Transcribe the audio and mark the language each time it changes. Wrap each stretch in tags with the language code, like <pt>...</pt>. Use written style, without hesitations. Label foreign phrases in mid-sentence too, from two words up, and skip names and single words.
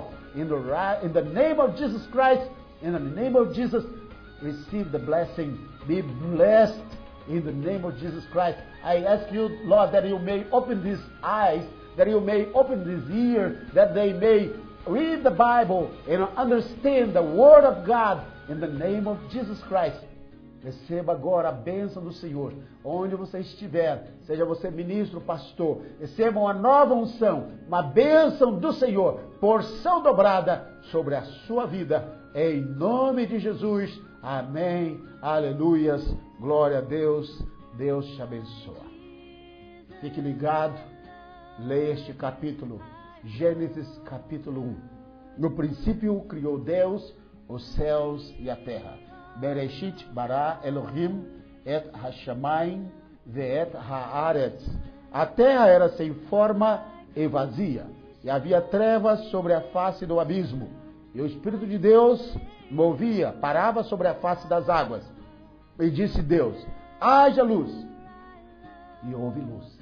<en>In the name of Jesus Christ, in the name of Jesus, receive the blessing. Be blessed in the name of Jesus Christ. I ask You, Lord, that You may open these eyes, that You may open these ears, that they may read the Bible and understand the Word of God in the name of Jesus Christ.</en> <pt>Receba agora a bênção do Senhor, onde você estiver, seja você ministro, pastor, receba uma nova unção, uma bênção do Senhor, porção dobrada sobre a sua vida, em nome de Jesus, amém, aleluias, glória a Deus, Deus te abençoa. Fique ligado, leia este capítulo, Gênesis capítulo 1. No princípio criou Deus os céus e a terra.</pt> <he>בראשית ברא אלהים את השמים ואת הארץ.</he> <pt>A terra era sem forma e vazia, e havia trevas sobre a face do abismo. E o Espírito de Deus movia, parava sobre a face das águas. E disse Deus: haja luz. E houve luz.</pt>